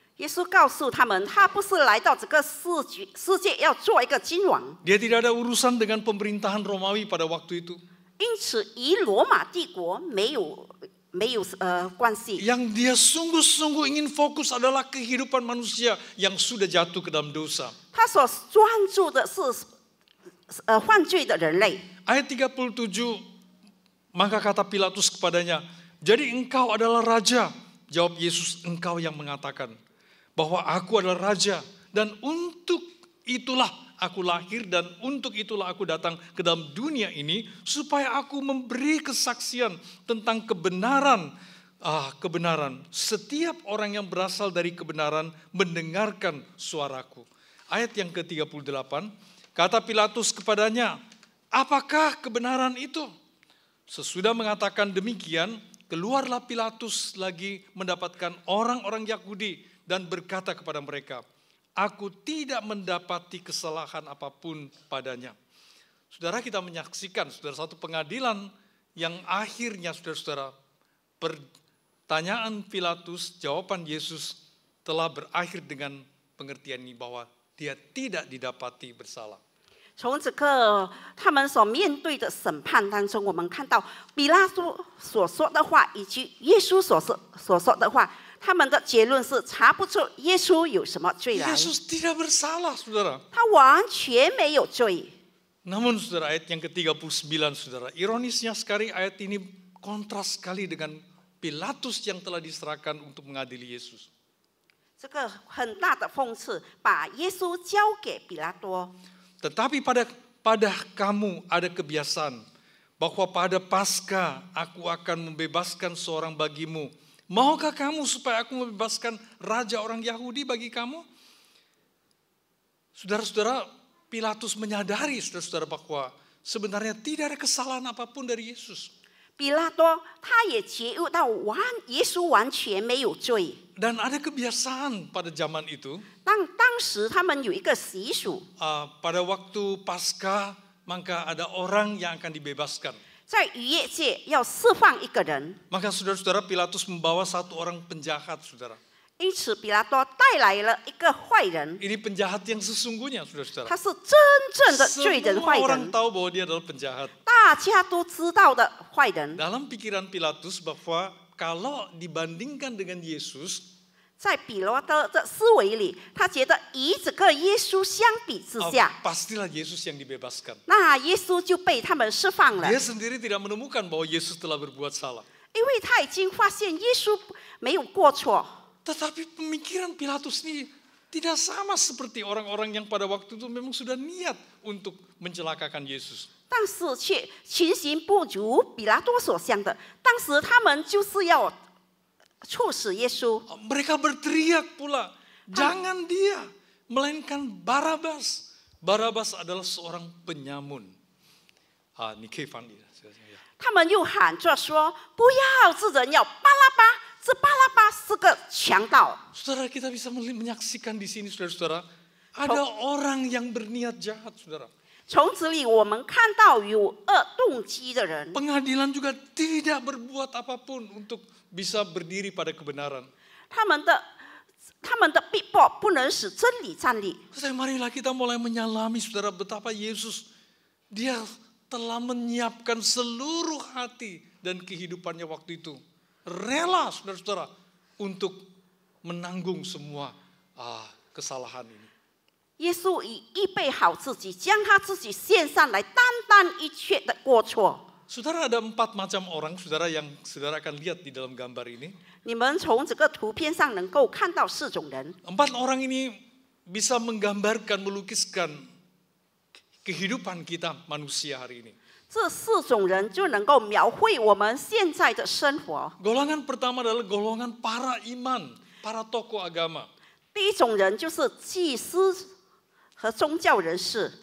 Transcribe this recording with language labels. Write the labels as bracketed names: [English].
[Chinese] 耶稣告诉他们，他不是来到这个世界要做一个君王， [Indonesian] Dia tidak ada urusan dengan pemerintahan Romawi pada waktu itu. [Chinese] 因此与罗马帝国没有关系。 [Indonesian] Yang dia sungguh-sungguh ingin fokus adalah kehidupan manusia yang sudah jatuh ke dalam dosa. [Chinese] 他所专注的是犯罪的人类。 [Indonesian] Ayat 37, maka kata Pilatus kepadanya, jadi engkau adalah raja. Jawab Yesus, engkau yang mengatakan bahwa aku adalah raja. Dan untuk itulah aku lahir dan untuk itulah aku datang ke dalam dunia ini. Supaya aku memberi kesaksian tentang kebenaran. Kebenaran. Setiap orang yang berasal dari kebenaran mendengarkan suaraku. Ayat yang ke-38, kata Pilatus kepadanya, apakah kebenaran itu? Sesudah mengatakan demikian, keluarlah Pilatus lagi mendapatkan orang-orang Yahudi dan berkata kepada mereka, aku tidak mendapati kesalahan apapun padanya. Saudara, kita menyaksikan satu pengadilan yang akhirnya saudara-saudara, pertanyaan Pilatus, jawaban Yesus telah berakhir dengan pengertian ini bahwa dia tidak didapati bersalah. [Chinese] 从这个他们所面对的审判当中，我们看到比拉多所说的话以及耶稣所说的话，他们的结论是查不出耶稣有什么罪来。 [Indonesian] Yesus tidak bersalah, saudara. [Chinese] 他完全没有罪。 [Indonesian] Namun saudara, ayat yang ke-39 saudara, ironisnya sekali ayat ini kontras sekali dengan Pilatus yang telah diserahkan untuk mengadili Yesus. [Chinese] 这个很大的讽刺，把耶稣交给比拉多。 [Indonesian] Tetapi pada kamu ada kebiasaan bahwa pada Paskah aku akan membebaskan seorang bagimu. Maukah kamu supaya aku membebaskan raja orang Yahudi bagi kamu? Saudara-saudara, Pilatus menyadari saudara-saudara bahwa sebenarnya tidak ada kesalahan apapun dari Yesus. [Chinese] 比拉多他也觉悟到耶稣完全没有罪。 [Indonesian] Dan ada kebiasaan pada zaman itu. [Chinese] 当时他们有一个习俗， [Indonesian] pada waktu Paskah maka ada orang yang akan dibebaskan. [Chinese] 在逾越节要释放一个人， [Indonesian] Maka saudara-saudara, Pilatus membawa satu orang penjahat, saudara. [Chinese] 因此比拉多带来了一个坏人， [Indonesian] Ini penjahat yang sesungguhnya, [Chinese] 他 [Indonesian] saudara-saudara. [Chinese] 是真正的罪人 [Indonesian] Semua [Chinese] 坏 [Indonesian] orang [Chinese] 人， [Indonesian] tahu bahwa dia adalah penjahat. [Chinese] 大家都知道的坏人。 [Indonesian] Dalam pikiran Pilatus bahwa kalau dibandingkan dengan Yesus, [Chinese] 在比拉多的思维里，他觉得与这个耶稣相比之下， [Indonesian] pastilah Yesus yang dibebaskan. [Chinese] 那耶稣就被他们释放了， [Indonesian] Dia sendiri tidak menemukan bahwa Yesus telah berbuat salah. [Chinese] 因为他已经发现耶稣没有过错。 [Indonesian] Tetapi pemikiran Pilatus ini tidak sama seperti orang-orang yang pada waktu itu memang sudah niat untuk mencelakakan Yesus. [Chinese] 但是却情形不如比拉多所想的，当时他们就是要处死耶稣。 [Indonesian] Mereka berteriak pula, jangan dia, melainkan Barabas. Barabas adalah seorang penyamun. [Chinese] 你可以翻译。他们又喊着说：“不要这人，要巴拉巴。这巴拉巴是个强盗。” [Indonesian] Saudara, kita bisa menyaksikan di sini, saudara-saudara, ada orang yang berniat jahat, saudara. [Chinese] 从这里我们看到有恶动机的人， [Indonesian] Pengadilan juga tidak berbuat apapun untuk bisa berdiri pada kebenaran. [Chinese] 他们的逼迫不能使真理站立。 [Indonesian] Marilah kita mulai menyalami, saudara, betapa Yesus dia telah menyiapkan seluruh hati dan kehidupannya waktu itu. Rela, saudara-saudara, untuk menanggung semua kesalahan ini. [Chinese] 耶稣已预备好自己，将他自己献上来，担当一切的过错。 [Indonesian] Saudara, ada 4 macam orang, saudara, yang saudara akan lihat di dalam gambar ini. [Chinese] 你们从这个图片上能够看到4种人。 [Indonesian] 4 orang ini bisa menggambarkan, melukiskan kehidupan kita manusia hari ini. [Chinese] 这4种人就能够描绘我们现在的生活。 [Indonesian] Golongan pertama adalah golongan para iman, para tokoh agama. [Chinese] 第一种人就是祭司和宗教人士。